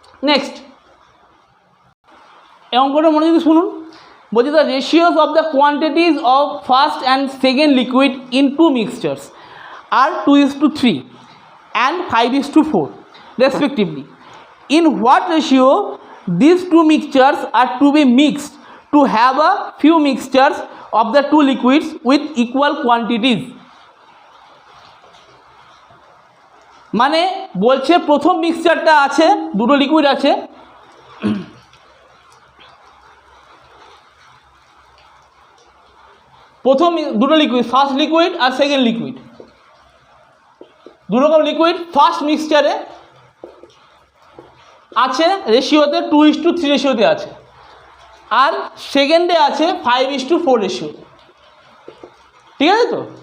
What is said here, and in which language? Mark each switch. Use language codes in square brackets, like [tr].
[en] next [bn] এই অঙ্কটা মনে যদি শুনুন, বলছি [en] The ratios of the quantities of first and second liquid in 2 mixtures আর 2:3 and 5:4 respectively. In what ratio these 2 mixtures are to be mixed to have a few mixtures of the 2 liquids with equal quantities? [bn] মানে বলছে প্রথম মিক্সচারটা আছে, দুটো liquid আছে, প্রথম দুটো liquid, first liquid আর second liquid, দুরকম liquid first মিক্সচারে আছে রেশিওতে 2:3 রেশিওতে আছে, আর সেকেন্ডে আছে 5:4 রেশিও, ঠিক আছে তো।